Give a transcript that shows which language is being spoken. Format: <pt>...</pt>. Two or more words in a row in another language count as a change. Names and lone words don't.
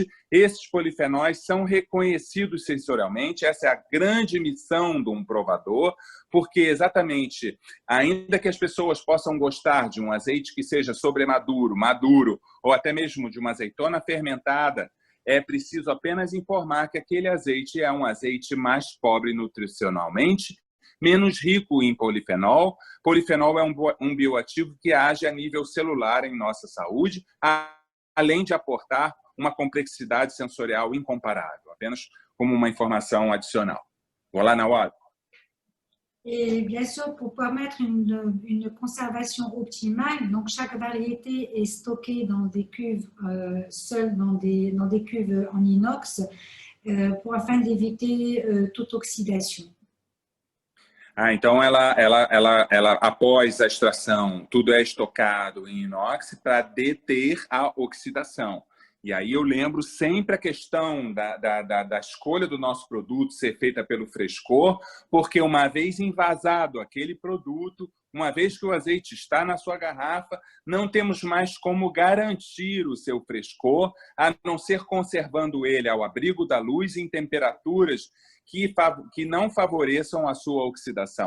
<pt>Esses polifenóis são reconhecidos sensorialmente, essa é a grande missão de um provador, porque exatamente, ainda que as pessoas possam gostar de um azeite que seja sobremaduro, maduro, ou até mesmo de uma azeitona fermentada, é preciso apenas informar que aquele azeite é um azeite mais pobre nutricionalmente, menos rico em polifenol. Polifenol é um bioativo que age a nível celular em nossa saúde, além de aportar uma complexidade sensorial incomparável, apenas como uma informação adicional. Voilà, Nawal.</pt> <fr>Et bien sûr, pour permettre une conservation optimale, donc chaque variété est stockée dans des cuves seules, dans des cuves en inox, afin d'éviter toute oxydation.</fr> <pt>Ah, então ela após a extração, tudo é estocado em inox para deter a oxidação. E aí eu lembro sempre a questão da escolha do nosso produto ser feita pelo frescor, porque uma vez envasado aquele produto, uma vez que o azeite está na sua garrafa, não temos mais como garantir o seu frescor, a não ser conservando ele ao abrigo da luz em temperaturas que não favoreçam a sua oxidação.</pt>